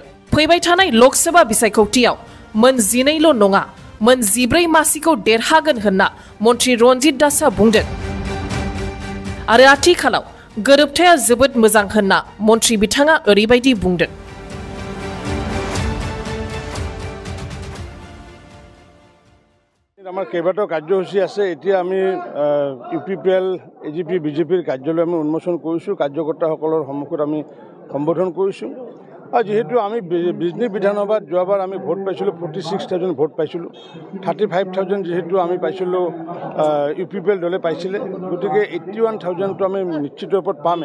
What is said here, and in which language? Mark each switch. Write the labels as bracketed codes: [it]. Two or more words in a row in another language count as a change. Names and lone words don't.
[brx] फैबाय थानाय लोकसभा बिसायख'थियाव मोन 12ल' नङा मोन 14 मासिखौ देरहागोन होनना मन्त्री रन्जित दासआ बुंदों। आरो आथिखालाव गोरोबथाया जोबोद मोजां होनना मन्त्री बिथाङा ओरैबायदि बुंदों। [as] आमार केइबाटाও কাৰ্যসূচী আছে। এতিয়া আমি ইউপিপিএল এজিপি বিজেপিৰ কাৰ্যালয় আমি উন্মোচন কৰিছোঁ। কাৰ্যকৰ্তাসকলৰ সন্মুখত আমি সম্বোধন কৰিছোঁ। আৰু যেহেতু আমি বিজনী বিধানসভাত যোৱাবাৰ আমি ভোট পাইছিলোঁ 46,000 ভোট পাইছিলোঁ। 35,000 যেহেতু আমি পাইছিলোঁ ইউপিপিএল দলে পাইছিলে, গতিকে 81,000টো আমি নিশ্চিত ৰূপত পামেই।